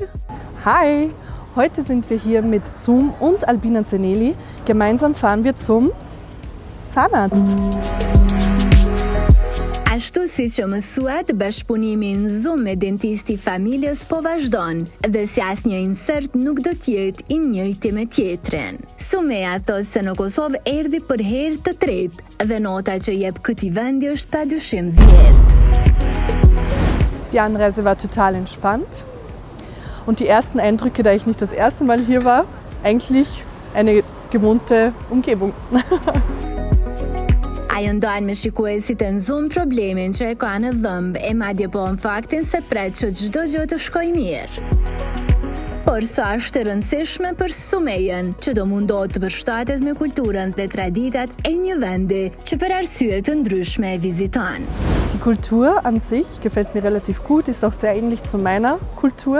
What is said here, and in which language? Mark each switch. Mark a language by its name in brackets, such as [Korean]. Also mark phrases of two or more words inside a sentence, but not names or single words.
[German] Hi, heute sind wir hier mit Zoom und Albina Zeneli. Gemeinsam fahren wir zum Zahnarzt. [Albanian] Ashtu si që mësuat, bashkëpunimi në Zoom me dentisti familjes po vazhdon, dhe si asnjë insert nuk do t'jetë i njëjti me tjetrin. Sumeja thot se në Kosovë erdhi për herë të tretë, dhe nota që jep këtij vendi është padyshim 10. [German] Die Anreise war total entspannt und die ersten Eindrücke, da ich nicht das erste Mal hier war, eigentlich eine gewohnte Umgebung. [Albanian] Ajo ndajnë me shikuesit e në Zoom problemin që e ka në dhëmbë e madje po në faktin se pret që çdo gjë të shkojë mirë. Por sa është e rëndësishme për Sumejen, që do mundohet të përshtatet me kulturën dhe traditat e një vendi që për arsye të ndryshme e viziton. [German] Die Kultur an sich gefällt mir relativ gut, ist auch sehr ähnlich zu meiner Kultur.